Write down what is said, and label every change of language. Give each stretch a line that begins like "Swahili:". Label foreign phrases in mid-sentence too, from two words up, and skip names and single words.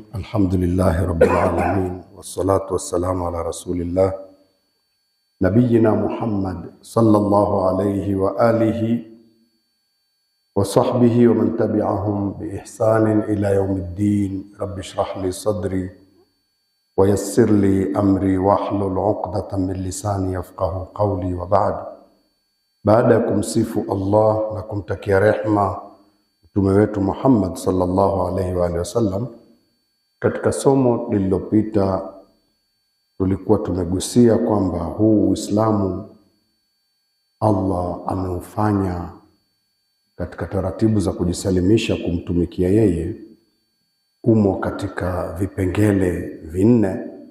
Arabic: الحمد لله رب العالمين، والصلاة والسلام على رسول الله نبينا محمد صلى الله عليه وآله وصحبه ومن تبعهم بإحسان إلى يوم الدين. رب اشرح لي صدري ويسر لي أمري واحلل عقدة من لساني يفقهوا قولي وبعد.
Swahili: Baada ya kumsifu Allah na kumtakia rehma mtume wetu Muhammad
Arabic: صلى الله عليه وعلى آله وسلم,
Swahili: katika somo lililopita tulikuwa tumegusia kwamba huu Uislamu Allah ameufanya katika taratibu za kujisalimisha kumtumikia yeye, umo katika vipengele vinne.